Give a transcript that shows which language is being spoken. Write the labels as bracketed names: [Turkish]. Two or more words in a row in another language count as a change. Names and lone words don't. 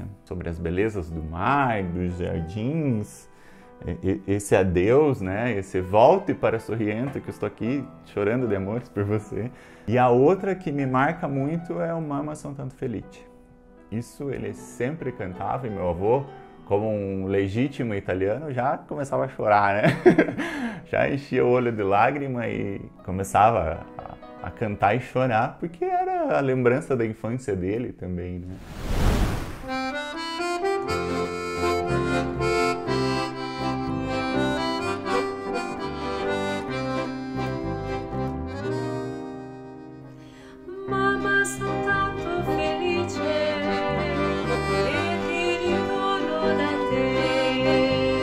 [Portuguese] Sobre as belezas do mar, dos jardins, esse adeus, né? Esse volte para Sorriento, que eu estou aqui chorando de amores por você. E a outra que me marca muito é o Mamma son tanto felice. Isso ele sempre cantava, e meu avô, como um legítimo italiano, já começava a chorar, né? Já enchia o olho de lágrima e começava a cantar e chorar, porque era a lembrança da infância dele também, né? [Italian] Mamma, son tanto felice e ti ritorno da te.